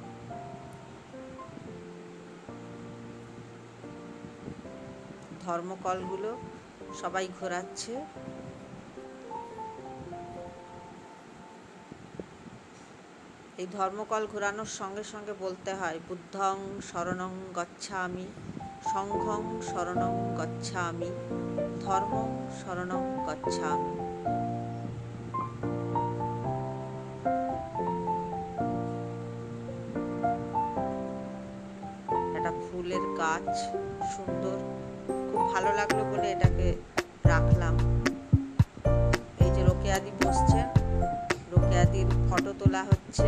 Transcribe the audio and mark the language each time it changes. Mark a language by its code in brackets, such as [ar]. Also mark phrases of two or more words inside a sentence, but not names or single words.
[bn] ধর্মকলগুলো সবাই ঘোরাচ্ছে। এই ধর্মকল ঘোরানোর সঙ্গে সঙ্গে বলতে হয় [pi] বুদ্ধং শরণং গচ্ছামি, সংঘং শরণং গচ্ছামি, ধর্মং শরণং গচ্ছামি। [bn] একটা ফুলের গাছ সুন্দর, খুব ভালো লাগলো বলে এটাকে রাখলাম। এই যে রোকেয়াদি বসছেন, রোকেয়াদির ফটো তোলা হচ্ছে।